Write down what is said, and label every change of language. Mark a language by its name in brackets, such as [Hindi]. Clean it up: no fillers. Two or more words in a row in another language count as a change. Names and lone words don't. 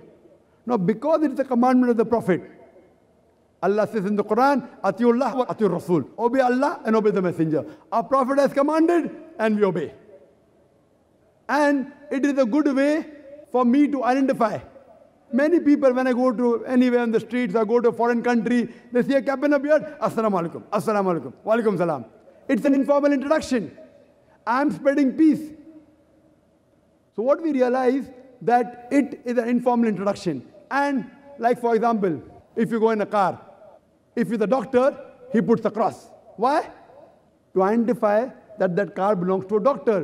[English] Now, because it is a commandment of the Prophet, Allah says in the Quran, [Arabic] أطيعوا الله وأطيعوا الرسول. [English] Obey Allah and obey the Messenger. Our Prophet has commanded and we obey. And it is a good way for me to identify. Many people, when I go to anywhere in the streets, I go to a foreign country, they see a cap and a beard, [Arabic] السلام عليكم، السلام عليكم، وعليكم السلام. [English] It's an informal introduction. I'm spreading peace. So what we realize, that it is an informal introduction. And like for example, if you go in a car, if you're the doctor, he puts a cross. Why? To identify that that car belongs to a doctor.